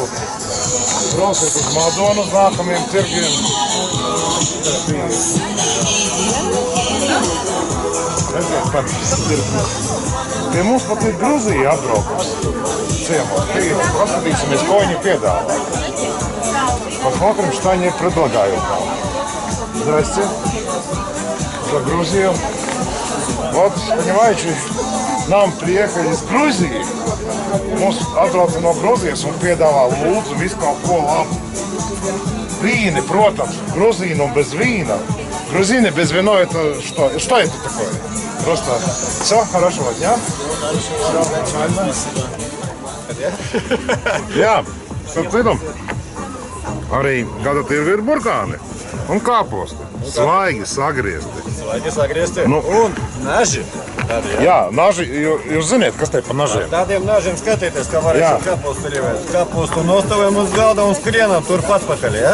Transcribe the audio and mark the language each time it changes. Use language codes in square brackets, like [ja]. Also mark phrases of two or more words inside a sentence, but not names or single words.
[lv] Brauciet uz Madonu uz nākamajiem tirgiem. Redziet, pat pie mums pat ir Gruzija atbraukus ciemos. Paskatīsimies, ko viņi piedāvā. [ru] Посмотрим, что они предлагают. Здрасте. За Грузию. Вот, понимаете, нам приехали из Грузии. [lv] Mums atbrauca no Gruzijas un piedāvā lūdzu visu kaut ko labu. Vīni, protams, [ru] Грузину без вина. Грузины без вина это что? Что это такое? Просто все, хорошего дня. Все нормально. [lv] Jā, starp citu, arī gada tirgu ir burkāni un kāposti. Svaigi sagriezti. Svaigi sagriezti. Nu, un naži. Jā, naži, jūs ziniet, kas te pa nažiem? Tādiem nažiem skatieties, kā varēsim kapostu rivēt. Kapostu nostāvējam uz galda un skrienam turpat pakaļ, ja?